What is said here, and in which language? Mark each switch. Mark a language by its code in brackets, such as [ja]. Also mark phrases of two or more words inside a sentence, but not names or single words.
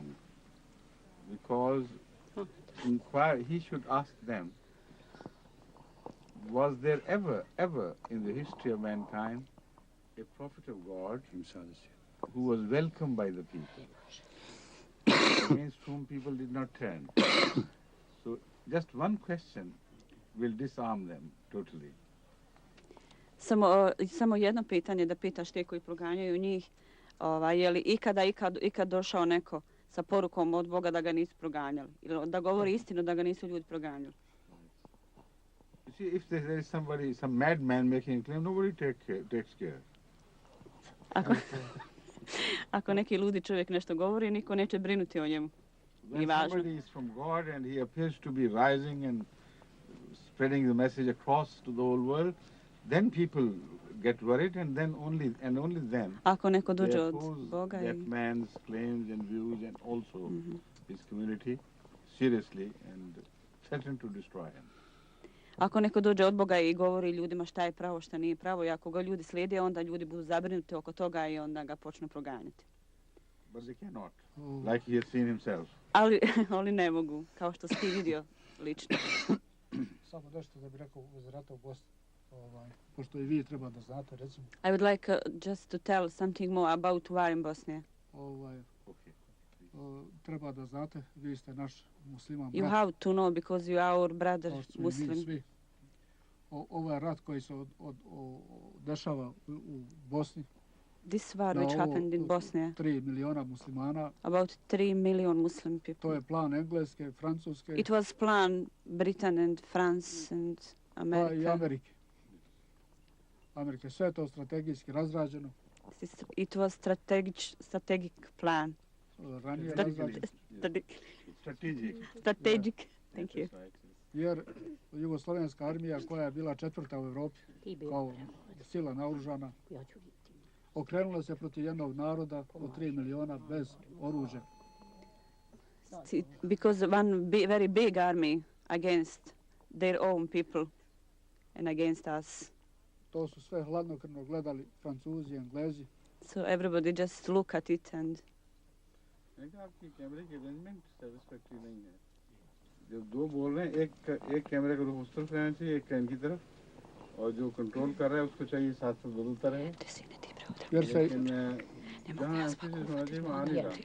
[en] Because he should ask them, was there ever in the history of mankind a prophet of God who was welcomed by the people, against whom people did not turn? So just one question will disarm them totally. [bs] Samo jedno pitanje da pitaš te koji proganjaju njih, je li ikad došao neko sa porukom od Boga da ga nisu proganjali? Ili da govori istinu da ga nisu ljudi proganjali? [en] You see, if there is some madman making a claim, nobody takes care. [bs] Ako neki ludi čovjek nešto govori, niko neće brinuti o njemu. [en] When somebody is from God and he appears to be rising and spreading the message across to the whole world, then people get worried, and then only then [bs] ako neko dođe [en] they [bs] od [en] oppose [bs] Boga [en] that man's claims and views and also his community seriously and threaten to destroy him. [bs] Ako neko dođe od Boga i govori ljudima šta je pravo, šta nije pravo, i ako ga ljudi slijede, onda ljudi budu zabrinuti oko toga i onda ga počnu proganjati. [en] But they cannot, like he has seen himself. [bs] Ali ne mogu, kao što si ti vidio lično. Samo nešto da bih rekao uz rata u Bosni. Pošto i vi treba da znate, recimo. [en] I would like just to tell something more about war in Bosnia. [bs] Treba da znate, vi ste naš musliman [en] You [bs] brat. [en] have to know because you are our brother [bs] Kao što smo i mi [en] Muslim. [bs] svi. Ovaj rat koji se dešava u Bosni. [en] This war which happened in Bosnia. [bs] 3 miliona muslimana. [en] About 3 million Muslim people. [bs] To je plan Engleske, Francuske. [en] It was plan Britain and France and America. [bs] Pa i Amerike. Sve je to strategijski razrađeno. [en] It was strategic plan. [bs] Ranije razrađeno. [en] Strategic. Thank you. [bs] Jer Jugoslovenska armija koja je bila 4. u Evropi kao sila naoružana okrenula se protiv jednog naroda od 3 miliona bez oružja. [en] Because one very big army against their own people and against us. [bs] To su sve hladnokrvno gledali Francuzi, Englezi. [en] So everybody just look at it and [hi] आपकी कैमरे की [en] arrangement satisfactory [hi] नहीं है. जब दो बोल रहे हैं, एक कैमरे को उस तरफ रहना चाहिए, एक कैन की तरफ, और जो कंट्रोल कर रहा है उसको चाहिए साथ साथ बदलता रहे. लेकिन जहाँ एम्फेसिस होना चाहिए वहाँ नहीं रहा.